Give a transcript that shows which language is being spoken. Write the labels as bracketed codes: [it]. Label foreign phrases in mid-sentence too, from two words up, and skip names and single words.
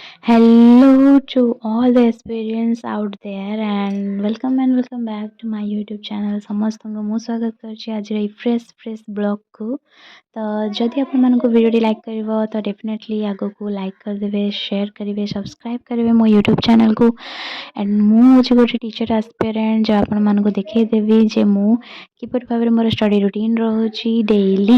[en] Hello to all the aspirants out there and welcome back to my YouTube channel [or] ସମସ୍ତଙ୍କୁ ମୁଁ ସ୍ୱାଗତ କରୁଛି ଆଜିର ଏଇ ଫ୍ରେଶ୍ ବ୍ଲଗ୍କୁ। ତ ଯଦି ଆପଣମାନଙ୍କୁ ଭିଡ଼ିଓଟି ଲାଇକ୍ କରିବ ତ ଡେଫିନେଟଲି ଆଗକୁ ଲାଇକ୍ କରିଦେବେ, ସେୟାର କରିବେ, ସବସ୍କ୍ରାଇବ୍ କରିବେ ମୋ ୟୁଟ୍ୟୁବ୍ ଚ୍ୟାନେଲକୁ। ଆଣ୍ଡ ମୁଁ ହେଉଛି ଗୋଟେ ଟିଚର୍ ଆସ୍ପିରାଣ୍ଟ ଯାହା ଆପଣମାନଙ୍କୁ ଦେଖେଇଦେବି ଯେ ମୁଁ କିପରି ଭାବରେ ମୋର ଷ୍ଟଡ଼ି ରୁଟିନ୍ ରହୁଛି ଡେଇଲି।